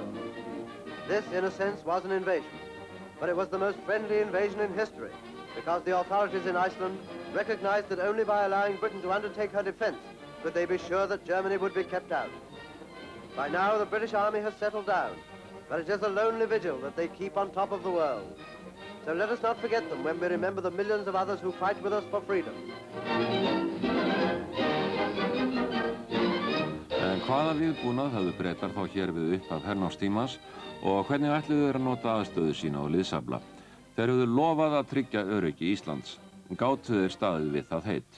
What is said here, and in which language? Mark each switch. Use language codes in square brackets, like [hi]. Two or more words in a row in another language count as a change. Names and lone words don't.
[en] This, in a sense, was an invasion, but it was the most friendly invasion in history, because the authorities in Iceland recognized that only by allowing Britain to undertake her defense could they be sure that Germany would be kept out. By now, the British Army has settled down, but it is a lonely vigil that they keep on top of the world. So let us not forget them when we remember the millions of others who fight with us for freedom. [is] En hvaða viðbúnað höfðu Bretar þá hér við upphaf hernámstímans og hvernig ætluðu þeir að nota aðstöðu sína og liðsafla? Þeir höfðu lofað að tryggja öryggi Íslands. Gátu þeir staðið við það heit?